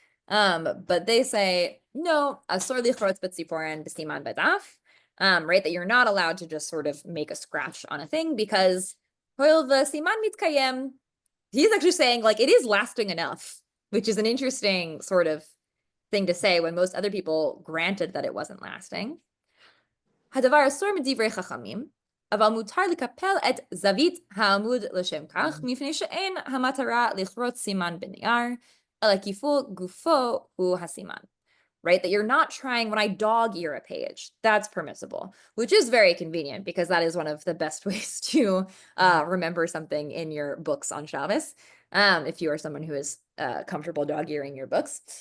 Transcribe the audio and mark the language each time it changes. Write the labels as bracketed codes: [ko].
[en] But they say no, [he] asor lichrotz b'tziporen b'siman b'daf, [en] right? That you're not allowed to just sort of make a scratch on a thing because [he] hoil v'siman mitkayem. [en] He's actually saying like it is lasting enough, which is an interesting sort of thing to say when most other people granted that it wasn't lasting. [he] הדבר אסור מדברי חכמים, אבל מותר לקפל את זווית העמוד לשם כך, מפני שאין המטרה לכרות סימן בנייר, אלא כיפול גופו הוא הסימן. [en] Right? That you're not trying, when I dog ear a page, that's permissible, which is very convenient because that is one of the best ways to remember something in your books on Shabbos, if you are someone who is comfortable dog earing your books.